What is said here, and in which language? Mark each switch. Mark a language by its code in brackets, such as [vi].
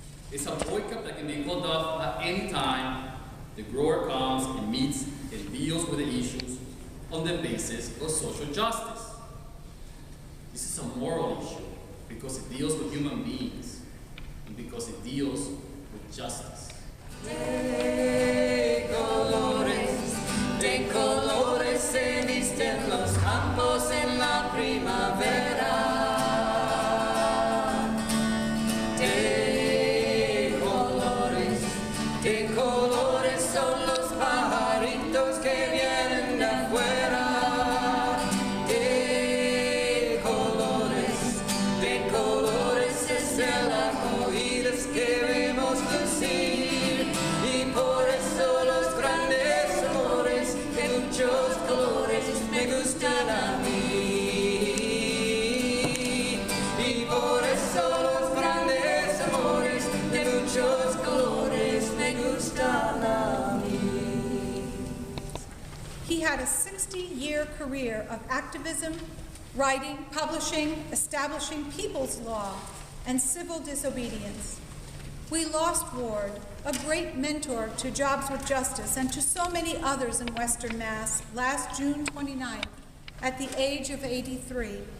[en] It's a boycott that can be called off at any time the grower comes and meets and deals with the issues on the basis of social justice. This is a moral issue because it deals with human beings and because it deals with justice. [es] De colores se visten los campos en la primavera. De colores son los pajaritos que vienen de afuera. De colores es el arco iris que vemos lucir. Y por eso los grandes amores de muchos colores me gustan a mí. Y por eso los grandes amores de muchos colores me gustan a mí. [en] He had a 60-year career of activism, writing, publishing, establishing people's law, and civil disobedience. We lost Ward, a great mentor to Jobs with Justice and to so many others in Western Mass, last June 29th, at the age of 83.